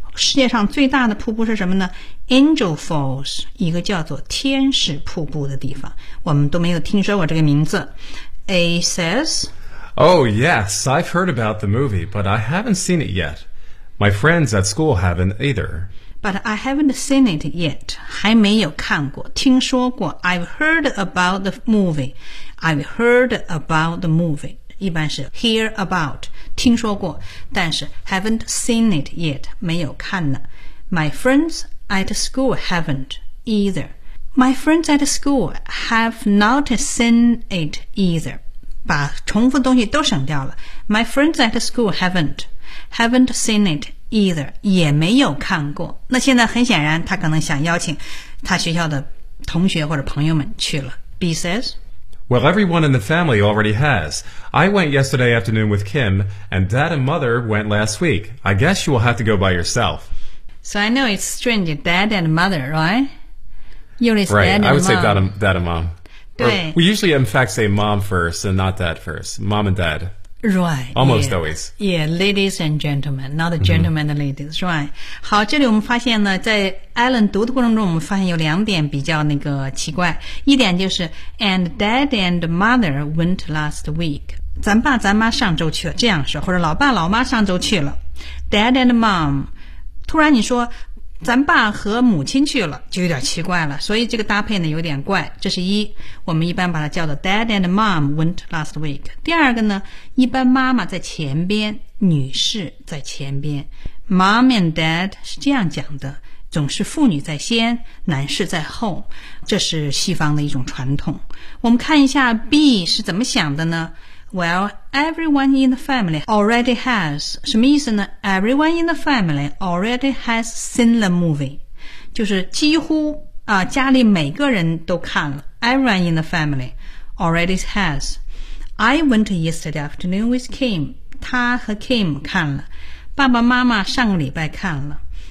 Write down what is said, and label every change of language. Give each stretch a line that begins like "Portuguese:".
Chinese: 世界上最大的瀑布是什么呢？Angel Falls， 一个叫做天使瀑布的地方。我们都没有听说过这个名字。
English: A says, Oh yes, I've heard about the movie, but I haven't seen it yet. My friends at school haven't either. But I haven't seen it yet.
Chinese: 还没有看过，听说过。
English: I've heard about the movie. I've heard about the movie.
Chinese: 一般是
English: hear about,
Chinese: 听说过，但是
English: haven't seen it yet,
Chinese: 没有看呢。
English: My friends at school haven't either. My friends at school have not seen it either.
Chinese: 把重复的东西都省掉了。
English: My friends at school haven't seen it either.
Chinese: 也没有看过。那现在很显然他可能想邀请他学校的同学或者朋友们去了。
English: B says, Well, everyone in the family already has. I went yesterday afternoon with Kim, and Dad and Mother went last week. I guess you will have to go by yourself. So I know it's strange, Dad and Mother, right? Right, I would say dad and mom.
Chinese: 对
English: Or, we usually, in fact, say mom first and not dad first. Mom and dad. Right. Almost yeah, always. Yeah, ladies and gentlemen, not gentlemen and ladies,、mm-hmm. right.
Chinese: 好，这里我们发现呢，在 Alan 读的过程中，我们发现有两点比较那个奇怪。一点就是
English: and dad and mother went last week.
Chinese: 咱爸咱妈上周去了，这样说，或者老爸老妈上周去了。
English: Dad and mom,
Chinese: 突然你说咱爸和母亲去了就有点奇怪了，所以这个搭配呢有点怪，这是一，我们一般把它叫做
English: dad and mom went last week。
Chinese: 第二个呢，一般妈妈在前边，女士在前边，
English: mom and dad
Chinese: 是这样讲的，总是妇女在先，男士在后，这是西方的一种传统。我们看一下 B 是怎么想的呢？
English: Well, everyone in the family already has.
Chinese: 什么意思呢？
English: Everyone in the family already has seen the movie.
Chinese: 就是几乎啊、家里每个人都看了。
English: Everyone in the family already has. I went yesterday afternoon with Kim.
Chinese: 他和 Kim 看了。爸爸妈妈上个礼拜看了。